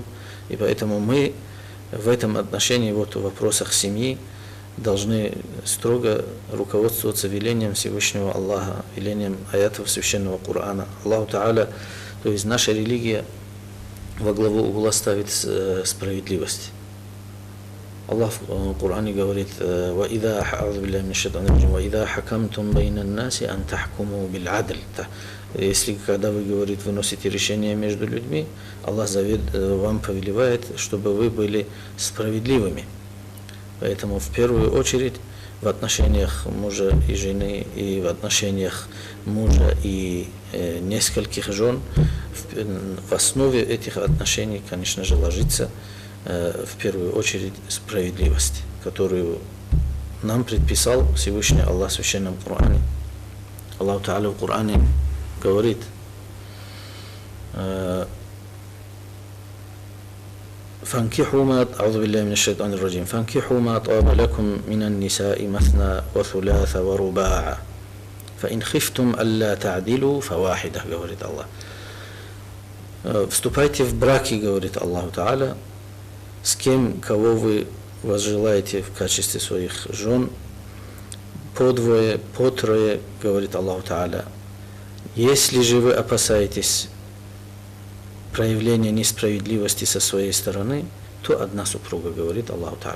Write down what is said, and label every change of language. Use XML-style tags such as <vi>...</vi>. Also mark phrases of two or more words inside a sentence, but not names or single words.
<ru>И поэтому мы в этом отношении, вот в вопросах семьи, должны строго руководствоваться велением Всевышнего Аллаха, велением аятов Священного Корана.</ru> <ar>الله تعالى,</ar> <ru>то есть наша религия во главу угла ставит справедливость. Аллах в Коране говорит:</ru> <ar>«وإذا حكمتم بين الناس أن تحكموا بالعدل».</ar> <ru>Если, когда вы, говорит, выносите решение между людьми, Аллах вам повелевает, чтобы вы были справедливыми. Поэтому в первую очередь в отношениях мужа и жены, и в отношениях мужа и нескольких жен, в основе этих отношений, конечно же, ложится в первую очередь справедливость, которую нам предписал Всевышний Аллах в Священном Коране.</ru> <ar>الله تعالى</ar> <ru>в Коране говорит:</ru> <ar>فانكحوا ما أعوذ بالله من الشيطان الرجيم فانكحوا ما طاب لكم من النساء مثنى وثلاث ورباع فإن خفتم ألا تعدلوا فواحدة,</ar> <ru>говорит Аллах. Вступайте в браки, говорит</ru> <ar>الله تعالى,</ar> <ru>с кем, кого вы возжелаете в качестве своих жен, по двое, по трое, говорит</ru> <ar>الله تعالى.</ar> <ru>Если же вы опасаетесь проявления несправедливости со своей стороны, то одна супруга, говорит</ru> <ar>الله تعالى.</ar>